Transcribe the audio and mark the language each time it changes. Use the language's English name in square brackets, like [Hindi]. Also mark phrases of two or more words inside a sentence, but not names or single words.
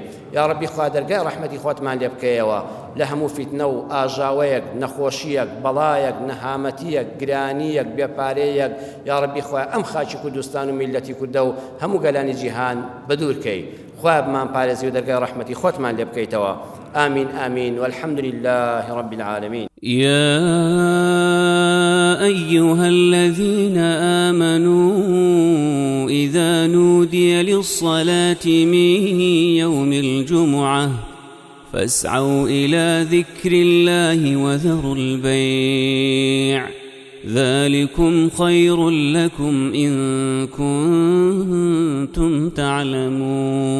[Arabic] یا ربی [Central Kurdish] خوای دەرگای ڕەحمەتی خۆتمان لێ بکەیەوە لە هەموو فیتنە و ئاژاوەیەک، نەخۆشیەک، بەڵایەک، نەهامەتیەک، گرانیەک، بێپارەیەک. [Arabic] یا ربی [Central Kurdish] خوای ئەم خاکی کوردستان و میلەتی کوردە و هەموو گەلانی جیهان بەدوورکەی، خوای بمان پارێزی و دەرگای ڕەحمەتی خۆتمان لێ بکەیتەوە. [Arabic] آمين آمين والحمد لله رب العالمين. يا أيها الذين آمنوا إذا نودي للصلاة من يوم الجمعة فاسعوا إلى ذكر الله وذروا البيع ذلكم خير لكم إن كنتم تعلمون.